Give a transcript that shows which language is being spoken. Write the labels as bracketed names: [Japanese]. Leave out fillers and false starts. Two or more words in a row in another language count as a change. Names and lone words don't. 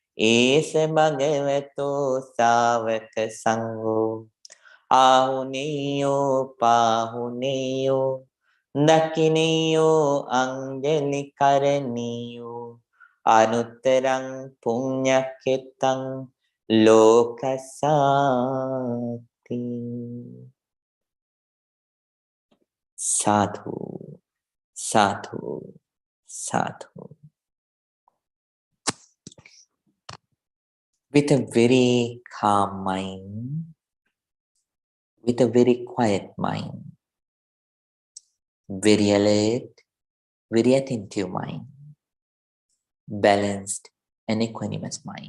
[Pali] Esa bhagavato savaka sangho Ahuneyo pahuneyo Dakineyo anjali karaniyo Anuttarang punyaketang lokasati. Sadhu, sadhu, sadhu. [English] With a very calm mind, with a very quiet mind, very alert, very attentive mind, balanced and equanimous mind.